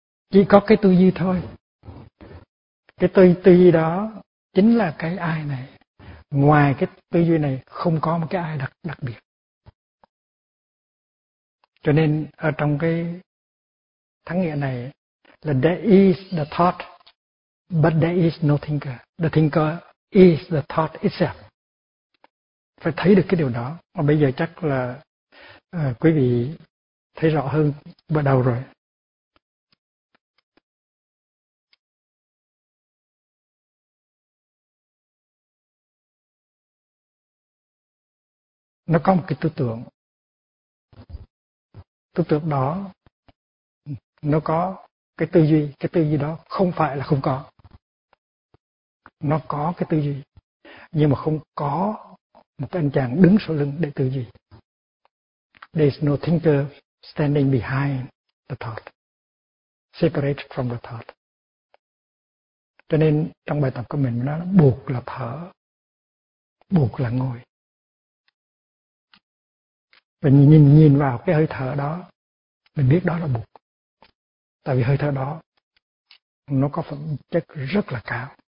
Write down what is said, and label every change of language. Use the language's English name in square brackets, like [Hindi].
[Vietnamese] Chỉ có cái tư duy thôi. Cái tư duy đó chính là cái ai này. Ngoài cái tư duy này không có một cái ai đặc biệt. Cho nên ở trong cái thắng nghĩa này là [English] there is the thought, but there is no thinker. The thinker is the thought itself. [Vietnamese] Phải thấy được cái điều đó. Mà bây giờ chắc là quý vị thấy rõ hơn bắt đầu rồi. Nó có một cái tư tưởng. Tư tưởng đó, nó có cái tư duy. Cái tư duy đó không phải là không có. Nó có cái tư duy, nhưng mà không có một cái anh chàng đứng sau lưng để tư duy. [English] There's no thinker standing behind the thought, separate from the thought. [Vietnamese] Cho nên trong bài tập của mình nó buộc là thở, buộc là ngồi. Và nhìn vào cái hơi thở đó, mình biết đó là buộc. Tại vì hơi thở đó, nó có phẩm chất rất là cao.